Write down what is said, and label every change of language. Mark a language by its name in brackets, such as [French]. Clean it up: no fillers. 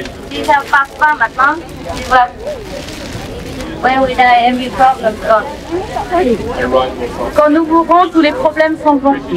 [French] Si ça passe pas maintenant, tu vas. [English] When we die, every problem gone. [French] Quand nous mourrons, tous les problèmes s'en vont.